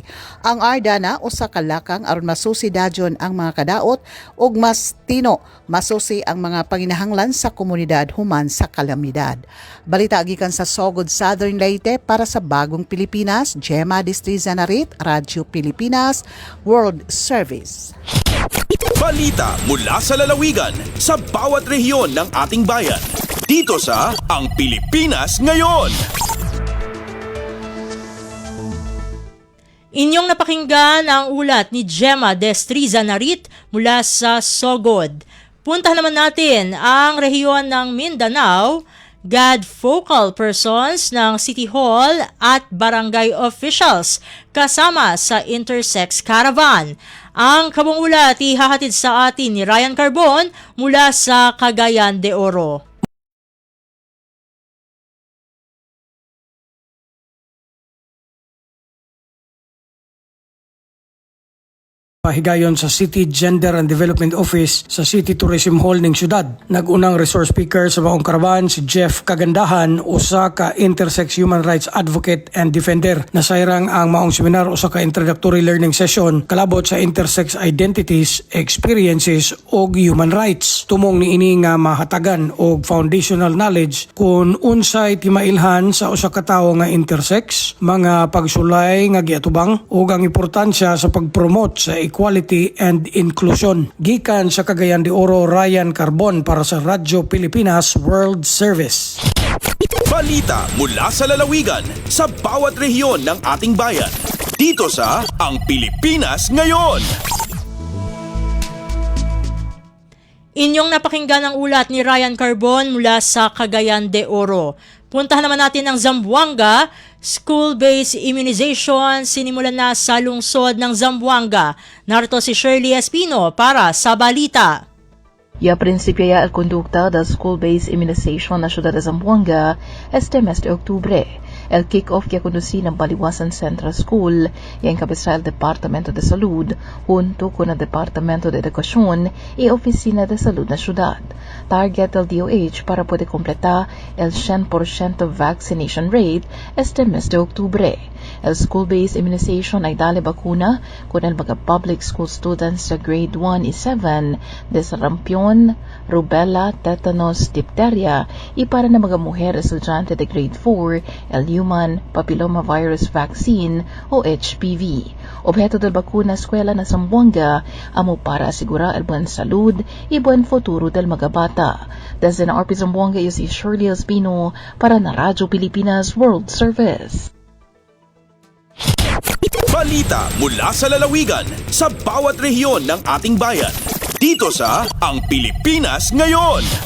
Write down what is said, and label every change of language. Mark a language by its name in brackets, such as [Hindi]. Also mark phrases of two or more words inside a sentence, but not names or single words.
[Cebuano] Ang Ardana usa ka lakang aron masusi dadyon ang mga kadaot ug mas tino masusi ang mga panginahanglan sa komunidad human sa kalamidad. Balita gikan sa Sogod, Southern Leyte para sa Bagong Pilipinas, Gemma Destriza Narit, Radyo Pilipinas World Service. [Filipino] Balita mula sa lalawigan sa bawat rehiyon ng ating bayan. Dito sa Ang Pilipinas Ngayon. Inyong napakinggan ang ulat ni Gemma Destriza Narit mula sa Sogod. Puntahan naman natin ang rehiyon ng Mindanao. [English] God focal persons [Filipino] ng City Hall at [English] barangay officials [Filipino] kasama sa [English] intersex caravan. [Filipino] Ang kabong ulat ihahatid sa atin ni Ryan Carbon mula sa Cagayan de Oro. [Cebuano] Pahigayon sa City Gender and Development Office sa City Tourism Hall ning syudad. Nagunang resource speaker sa Baong Karavan si Jeff Kagandahan, usa ka [English] intersex human rights advocate and defender. [Cebuano] Nasayrang ang maong seminar usa ka [English] introductory learning session [Cebuano] kalabot sa [English] intersex identities, experiences [Cebuano] ug [English] human rights. [Cebuano] Tumong niini nga mahatagan og [English] foundational knowledge [Cebuano] kung unsay timailhan sa usa ka tawo nga intersex, mga pagsulay nga giatubang ug ang importansya sa pagpromote sa [English] equality and inclusion. [Cebuano] Gikan sa Cagayan de Oro, Ryan Carbon para sa Radyo Pilipinas World Service. [Filipino] Balita mula sa lalawigan sa bawat rehiyon ng ating bayan. Dito sa Ang Pilipinas Ngayon. Inyong napakinggan ang ulat ni Ryan Carbon mula sa Cagayan de Oro. Puntahan naman natin ang Zamboanga. [English] School-based immunization [Filipino] sinimulan na sa lungsod ng Zamboanga. Narito si Shirley Espino para sa balita. [Chavacano] Ya principia el conducta del [English] school-based immunization [Chavacano] na ciudad de Zamboanga este mes de octubre. El kick-off que conducí ng Baliwasan Central School y encabezará el Departamento de Salud junto con el Departamento de Educación y Oficina de Salud na ciudad. Target del DOH para poder completar el 100% [English] vaccination rate [Chavacano] este mes de octubre. El [English] school-based immunization [Filipino] ay dali bakuna kung ang mga [English] public school students [Chavacano] sa grade 1 is 7 de sarampion, rubella, tetanus, diphtheria, para na mga mujer estudyante de grade 4 el [English] human papillomavirus vaccine [Chavacano] o HPV. Objeto del bakuna eskwela na Zamboanga amo para asigura el buen salud y buen futuro del mga bata. Desde na Orpi Zamboanga iyo si Shirley Espino para na Radyo Pilipinas World Service. [Filipino] Balita mula sa lalawigan sa bawat rehiyon ng ating bayan. Dito sa Ang Pilipinas Ngayon.